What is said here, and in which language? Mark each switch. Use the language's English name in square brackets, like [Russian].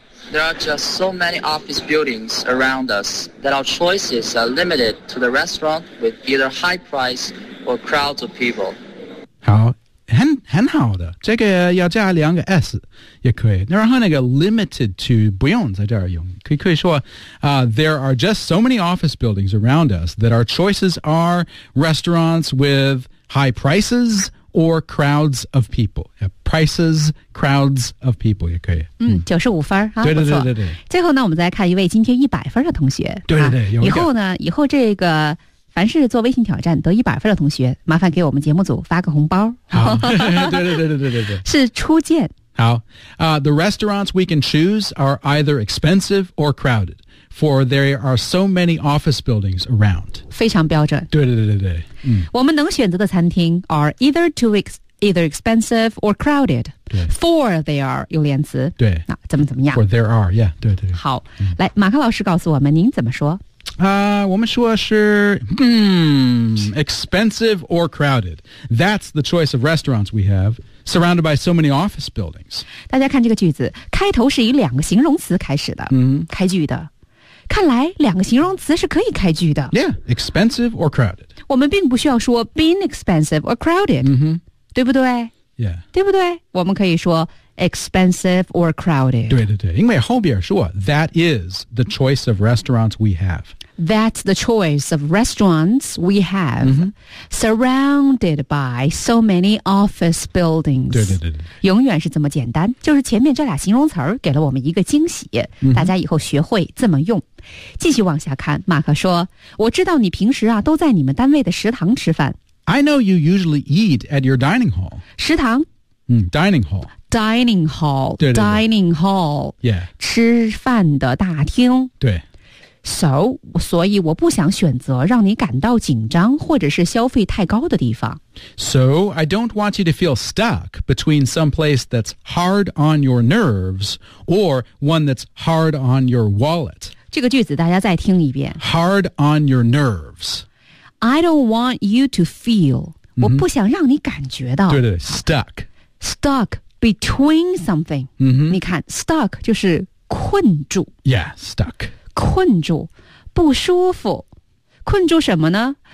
[English] There are just so many office buildings around us that our choices are limited to the restaurant with either high price or crowds of people. [Chinese] 好。很好的，这个要加两个 S 也可以。然后那个 [English] limited to [Chinese] 不用在这儿用，可以说、 [English] there are just so many office buildings around us that our choices are restaurants with high prices or crowds of people. Prices, crowds of people [Chinese] 也可以。嗯，九十五分啊，对对对对对。最后呢，我们再看一位今天一百分的同学。对对对，啊、以后呢，以后这个。凡是做微信挑战得一百分的同学，麻烦给我们节目组发个红包。对对对对对对对，是初见。 [English] 好、the restaurants we can choose are either expensive or crowded, for there are so many office buildings around. [Chinese] 非常标准。对对对对对、嗯，我们能选择的餐厅 [English] are either too either expensive or crowded. For they are [Chinese] 有连词。对，那怎么怎么样 [English] ？For there are, yeah, [Chinese] 对对对。好、嗯，来，马克老师告诉我们您怎么说。我们说是 [English] expensive or crowded. That's the choice of restaurants we have, surrounded by so many office buildings. [Chinese] 大家看这个句子，开头是以两个形容词开始的，开句的。看来两个形容词是可以开句的。 [English] Yeah, expensive or crowded. [Chinese] 我们并不需要说 [English] being expensive or crowded, [Chinese] 对不对？ Yeah. 对不对？我们可以说 [English] expensive or crowded. [Chinese] 对对对，因为后边说 [English] that is the choice of restaurants we have. That's the choice of restaurants we have,surrounded by so many office buildings. [Chinese] 对对对对，永远是这么简单，就是前面这俩形容词给了我们一个惊喜，大家以后学会这么用。继续往下看，马克说，我知道你平时啊都在你们单位的食堂吃饭。 [English] I know you usually eat at your dining hall. [Chinese] 食堂。 [English] Dining hall. Dining hall, [Chinese] 对对对 [English] dining hall, yeah, [Chinese] 吃饭的大厅。对所以我不想选择让你感到紧张或者是消费太高的地方。 [English] So I don't want you to feel stuck between some place that's hard on your nerves or one that's hard on your wallet. [Chinese] 这个句子大家再听一遍。 [English] Hard on your nerves. I don't want you to feel, [Chinese] 我不想让你感觉到。对对对 ,stuck. [English] Stuck. Between something, [Chinese] 你看 [English] ,stuck [Chinese] 就是困住。 [English] Yeah, stuck. [Chinese] 困住,不舒服。困住什么呢?